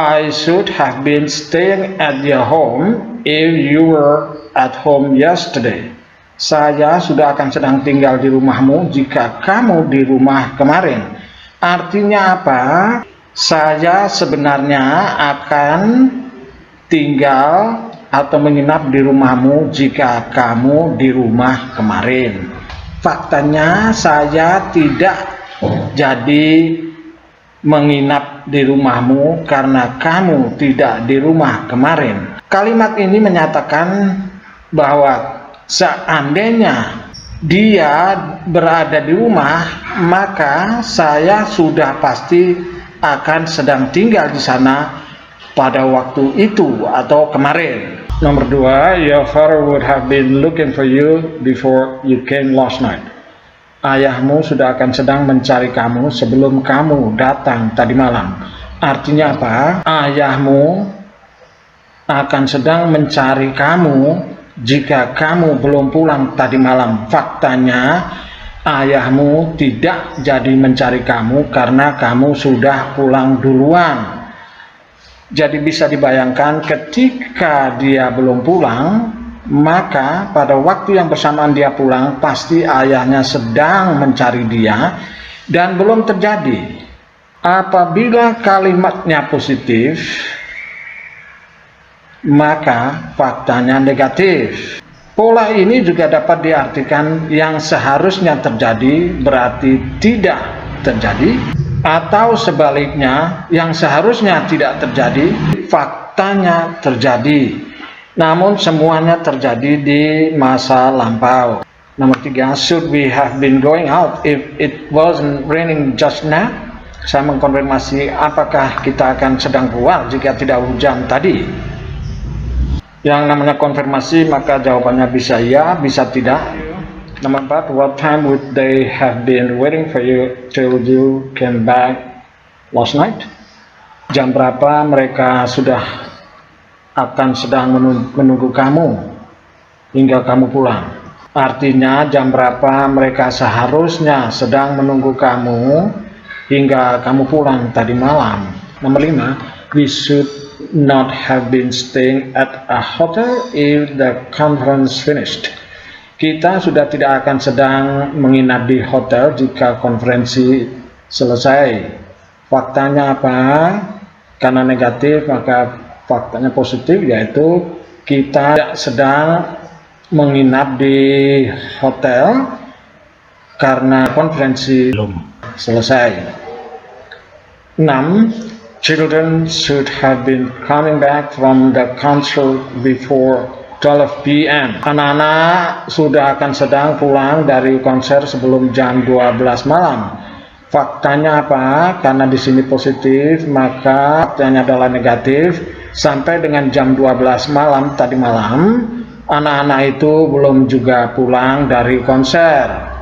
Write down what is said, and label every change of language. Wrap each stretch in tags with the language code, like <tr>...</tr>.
<en>I should have been staying at your home if you were at home yesterday.</en> <id>Saya sudah akan sedang tinggal di rumahmu jika kamu di rumah kemarin. Artinya apa? Saya sebenarnya akan tinggal atau menginap di rumahmu jika kamu di rumah kemarin. Faktanya saya tidak jadi menginap di rumahmu karena kamu tidak di rumah kemarin. Kalimat ini menyatakan bahwa seandainya dia berada di rumah, maka saya sudah pasti akan sedang tinggal di sana pada waktu itu atau kemarin. Nomor 2,</id> <en>your father would have been looking for you before you came last night.</en> <id>Ayahmu sudah akan sedang mencari kamu sebelum kamu datang tadi malam. Artinya apa? Ayahmu akan sedang mencari kamu jika kamu belum pulang tadi malam. Faktanya ayahmu tidak jadi mencari kamu karena kamu sudah pulang duluan. Jadi bisa dibayangkan ketika dia belum pulang, maka pada waktu yang bersamaan dia pulang, pasti ayahnya sedang mencari dia dan belum terjadi. Apabila kalimatnya positif, maka faktanya negatif. Pola ini juga dapat diartikan yang seharusnya terjadi berarti tidak terjadi, atau sebaliknya yang seharusnya tidak terjadi faktanya terjadi, namun semuanya terjadi di masa lampau. Nomor 3,</id> <en>should we have been going out if it wasn't raining just now?</en> <id>Saya mengkonfirmasi apakah kita akan sedang keluar jika tidak hujan tadi. Yang namanya konfirmasi maka jawabannya bisa ya, bisa tidak.</id> <en>Number 4, what time would they have been waiting for you till you came back last night?</en> <id>Jam berapa mereka sudah akan sedang menunggu kamu hingga kamu pulang? Artinya jam berapa mereka seharusnya sedang menunggu kamu hingga kamu pulang tadi malam. Nomor 5,</id> <en>we should not have been staying at a hotel if the conference finished.</en> <id>Kita sudah tidak akan sedang menginap di hotel jika konferensi selesai. Faktanya apa? Karena negatif maka faktanya positif, yaitu kita tidak sedang menginap di hotel karena konferensi belum selesai. 6.</id> <en>Children should have been coming back from the concert before 12 p.m.</en> <id>Anak-anak sudah akan sedang pulang dari konser sebelum jam 12 malam. Faktanya apa? Karena di sini positif, maka faktanya adalah negatif. Sampai dengan jam 12 malam tadi malam, anak-anak itu belum juga pulang dari konser.</id>